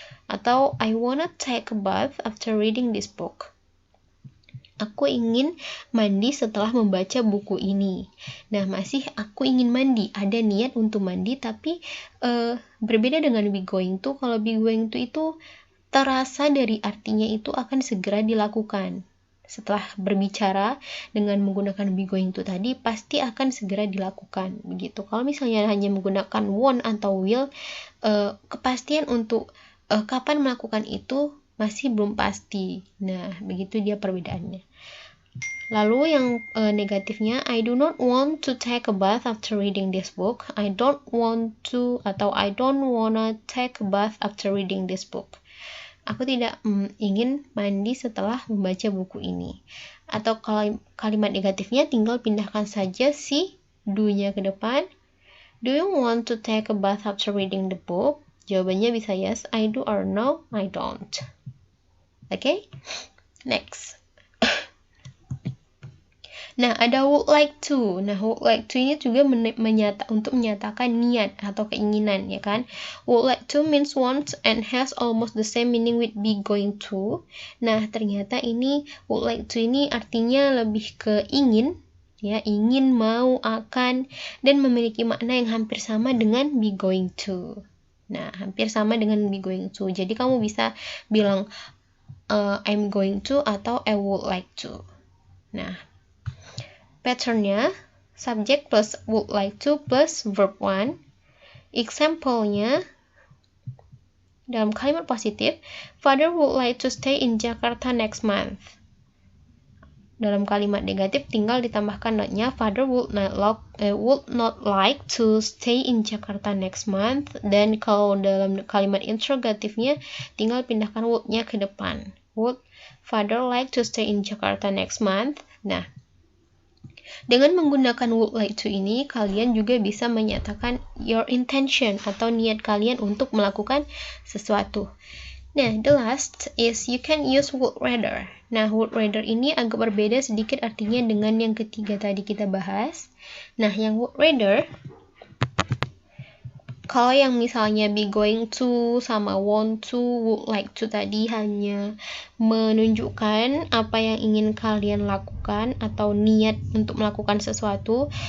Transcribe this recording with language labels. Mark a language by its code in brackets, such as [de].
[id] Atau [en] I wanna take a bath after reading this book. [id] Aku ingin mandi setelah membaca buku ini. Nah, masih aku ingin mandi. Ada niat untuk mandi, tapi berbeda dengan be going to. Kalau be going to itu terasa dari artinya itu akan segera dilakukan. Setelah berbicara dengan menggunakan be going to tadi, pasti akan segera dilakukan. Begitu. Kalau misalnya hanya menggunakan want atau will, kepastian untuk kapan melakukan itu masih belum pasti. Nah, begitu dia perbedaannya. Lalu yang negatifnya, [en] I do not want to take a bath after reading this book. I don't want to atau I don't wanna take a bath after reading this book. [id] Aku tidak ingin mandi setelah membaca buku ini. Atau kalau kalimat negatifnya, tinggal pindahkan saja si do-nya ke depan. [en] Do you want to take a bath after reading the book? [id] Jawabannya bisa [en] yes, I do, or no, I don't. Okay? Next. [id] Nah, ada would like to. Nah, would like to ini juga untuk menyatakan niat atau keinginan, ya kan? [en] Would like to means want and has almost the same meaning with be going to. [id] Nah, ternyata ini would like to ini artinya lebih ke ingin, ya, ingin, mau, akan, dan memiliki makna yang hampir sama dengan be going to. Nah, hampir sama dengan be going to. Jadi kamu bisa bilang [en] I'm going to atau I would like to. [id] Nah, patternnya subject plus would like to plus verb one. Example-nya dalam kalimat positif, [en] Father would like to stay in Jakarta next month. [id] Dalam kalimat negatif tinggal ditambahkan not-nya, [en] Father would not like to stay in Jakarta next month. [id] Dan kalau dalam kalimat interrogatifnya tinggal pindahkan would-nya ke depan. [en] Would Father like to stay in Jakarta next month? [id] Nah, dengan menggunakan would like to ini, kalian juga bisa menyatakan [en] your intention [id] atau niat kalian untuk melakukan sesuatu. Nah, [en] the last is you can use would rather. [id] Nah, would rather ini agak berbeda sedikit artinya dengan yang ketiga tadi kita bahas. Nah, yang would rather, kalau yang misalnya be going to sama want to, would like to tadi hanya menunjukkan apa yang ingin kalian lakukan atau niat untuk melakukan sesuatu.